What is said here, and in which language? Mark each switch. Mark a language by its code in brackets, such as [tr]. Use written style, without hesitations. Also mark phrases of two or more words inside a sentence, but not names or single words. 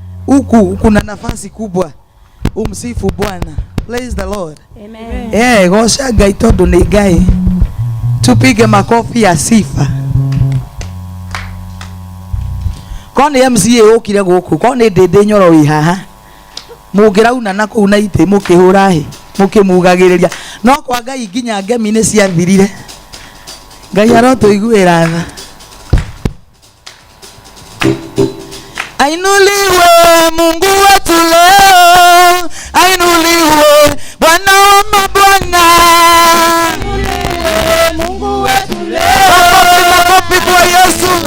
[sw] huku kuna nafasi kubwa. Umsifu Bwana. [en] Praise the Lord. Amen. [ki] Gosha Ngai tondu ni Ngai. [sw] Tupige makofi ya sifa. [ki] Kone MCA ukire guku, kone ndende nyoro wi haha. Mugirauna na kuu na ite mukihura hi, mukimugagiriria. No kwa Ngai nginya ngemi ni ciathirire. Ngai arotuiguira tha. [sw] Ainuliwe Mungu wetu leo, ainuliwe Bwana wa mabwana. Ainuliwe Mungu wetu leo, makofi kwa Yesu.